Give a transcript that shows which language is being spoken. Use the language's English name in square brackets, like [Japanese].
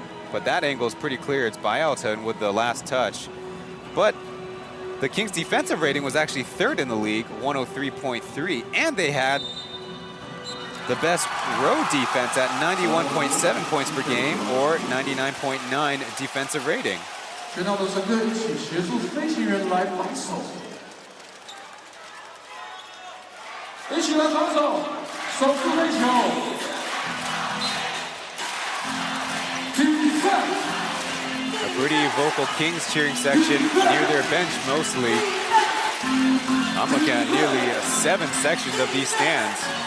[English] But that angle is pretty clear. It's Bialton with the last touch. But the Kings' defensive rating was actually 3rd in the league, 103.3, and they had the best road defense at 91.7 points per game, or 99.9 defensive rating. [Chinese] 全场的乘客一起协助飞行员来防守，一起来防守，守住飞球。 [English] A pretty vocal Kings cheering section near their bench mostly. I'm looking at nearly 7 sections of these stands.